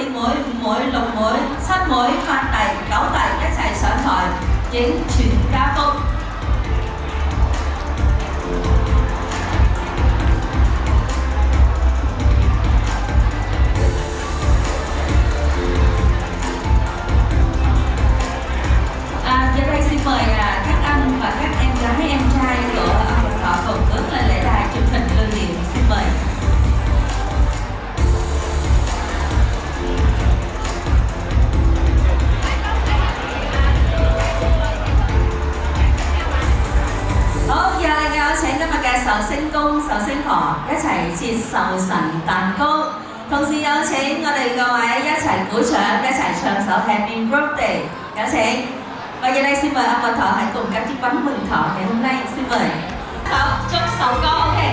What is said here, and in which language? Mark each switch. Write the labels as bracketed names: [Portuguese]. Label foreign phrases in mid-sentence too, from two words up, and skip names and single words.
[Cantonese] 妹、5妹、6妹、7妹、8弟、9弟一齊上台影全家福。 [Vietnamese] Giờ đây xin mời các anh và các em gái em trai của ông Thọ cùng bước lên lễ đài chụp hình lưu niệm. Xin mời. [Cantonese] H好，以下嚟嘅有請今日嘅壽星公、壽星婆一齊切壽神蛋糕，同時有請我哋各位一齊鼓掌，一齊唱首 Happy Birthday， 有請。 [Vietnamese] Và giờ đây xin mời ông bà Thọ hãy cùng các chiếc bánh mừng thọ ngày hôm nay. Xin mời. Chúc sầu con, ok.